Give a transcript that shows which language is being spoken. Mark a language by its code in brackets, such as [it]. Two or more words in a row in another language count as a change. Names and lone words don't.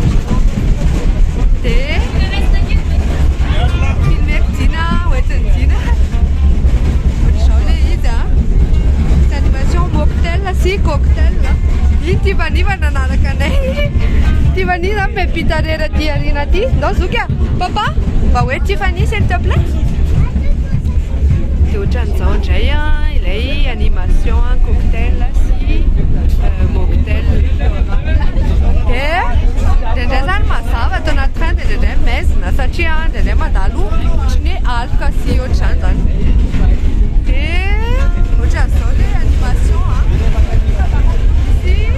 [mg] dia filmeko dina oetiny dina ohatr'izao le izy a misy animation mocktail sy cocktail iny Tiffany fa nanaraka anay Tiffany zany mepita rera ty arina ty ndao zoka papa mba hoe Tiffany [fr] s'il te plaît [mg] dia ohatran'izao indray a ilay animation cocktail sy mocktail dia indraindray zany mazava atao anaty train dia indraindray maizina satria indraindray mandalo ohatran'ny aloka sy ohatr'izany zany dia ohatran'izao le animation a sy